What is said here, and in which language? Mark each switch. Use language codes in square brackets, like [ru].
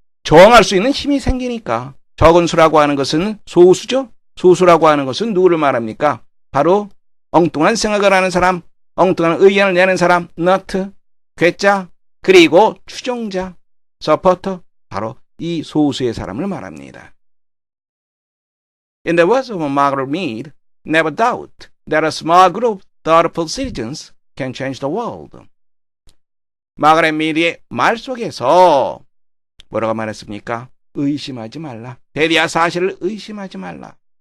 [ko] 저항할 수 있는 힘이 생기니까. 적은 수라고 하는 것은 소수죠. 소수라고 하는 것은 누구를 말합니까? 바로 엉뚱한 생각을 하는 사람, 엉뚱한 의견을 내는 사람, nut, 괴짜, 그리고 추종자, 서포터, 바로 이 소수의 사람을 말합니다. [en] In the words of Margaret Mead, never doubt that a small group of thoughtful citizens can change the world. [ko] 마가렛 미드의 말 속에서 뭐라고 말했습니까? 의심하지 말라. 대리야 사실을 의심하지 말라.